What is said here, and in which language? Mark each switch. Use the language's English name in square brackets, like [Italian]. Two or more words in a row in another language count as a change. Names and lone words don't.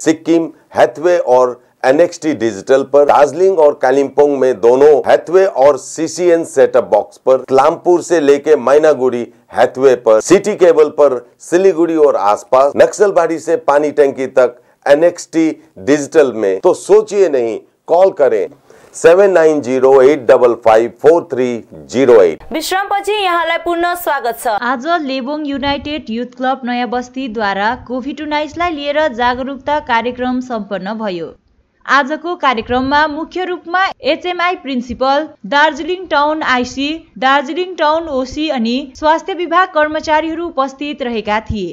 [Hindi] सिक्किम, हैथवे और NXT डिजिटल पर, दार्जिलिंग और कालिम्पोंग में दोनों हैथवे और CCN [English] setup box [Hindi] पर, क्लामपुर से लेके मैनागुड़ी हैथवे पर, सिटी केबल पर, सिलीगुड़ी और आसपास, नक्सलबाड़ी से पानी टंकी तक NXT डिजिटल में। तो सोचिए नहीं, कॉल करें 7908554308। [Nepali] विश्रामपछि यहाँलाई पुनः स्वागत छ। आज लेबोङ युनाइटेड युथ क्लब नयाँ बस्तीद्वारा कोभिड-19 लाई लिएर जागरुकता कार्यक्रम सम्पन्न भयो। आजको कार्यक्रममा मुख्य रूपमा HMI प्रिन्सिपल, दार्जिलिङ टाउन IC, दार्जिलिङ टाउन OC अनि स्वास्थ्य विभाग कर्मचारीहरू उपस्थित रहेका थिए।